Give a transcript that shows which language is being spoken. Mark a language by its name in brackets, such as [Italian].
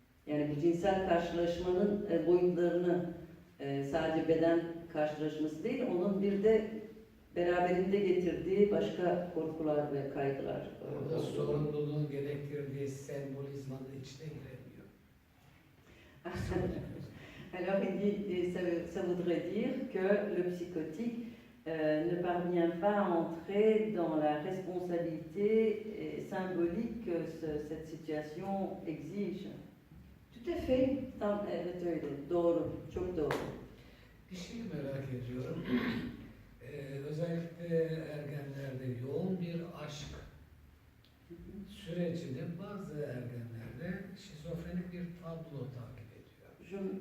[Turkish] Yani bu cinsel karşılaşmanın boyutlarını sadece beden karşılaşması değil, onun bir de beraberinde getirdiği başka korkular ve kaygılar. Orada sorumluluğun gerektirdiği sembolizmanın içine giremiyor. [French] Alors il dit, ça voudrait dire que le psychotique ne parvient pas à entrer dans la responsabilité symbolique que cette situation exige. Tout à fait. [Turkish] Tam evet öyle, doğru, çok doğru. Bir şey merak ediyorum. Özellikle ergenlerde yoğun bir aşk sürecinde bazı ergenlerde şizofrenik bir tablo takip ediyor.